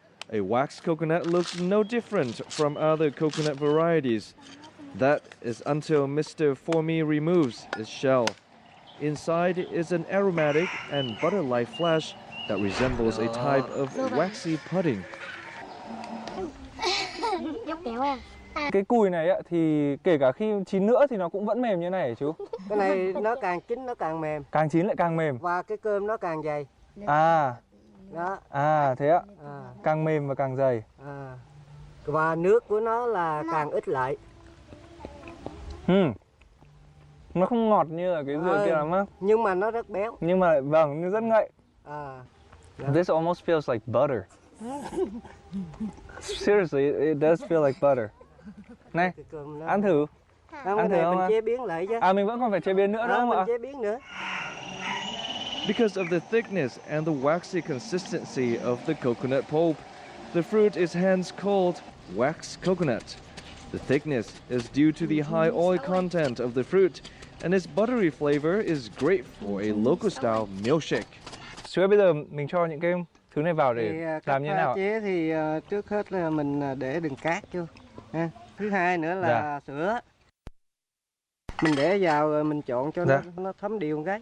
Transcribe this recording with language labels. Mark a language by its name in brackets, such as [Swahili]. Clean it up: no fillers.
[English] A wax coconut looks no different from other coconut varieties. That is until Mr. Formy removes its shell. Inside is an aromatic and butter-like flesh that resembles a type of waxy pudding. [Vietnamese] Cái cùi này thì kể cả khi chín nữa thì nó cũng vẫn mềm như này hả chú? Cái này nó càng chín nó càng mềm. Càng chín lại càng mềm. Và cái cơm nó càng dày. À. Đó. À thế ạ. Càng mềm và càng dày. Và nước của nó là càng ít lại. Nó không ngọt như là cái dừa kia lắm á. Nhưng mà nó rất béo. Nhưng mà vâng, nó rất ngậy. [English] This almost feels like butter. Seriously, it does feel like butter. [Vietnamese] Này, ăn thử. Ăn thử không? Mình chế biến lại chứ. À, mình vẫn còn phải chế biến nữa đúng không ạ? Mình chế biến nữa. [English] Because of the thickness and the waxy consistency of the coconut pulp, the fruit is hence called wax coconut. The thickness is due to the high oil content of the fruit, and its buttery flavor is great for a local-style milkshake. [Vietnamese] Chú ơi, bây giờ mình cho những cái thứ này vào để làm như thế nào? Chế thì trước hết là mình để đường cát vô. Thứ hai nữa là sữa. Mình để vào rồi mình trộn cho nó thấm đều một cái.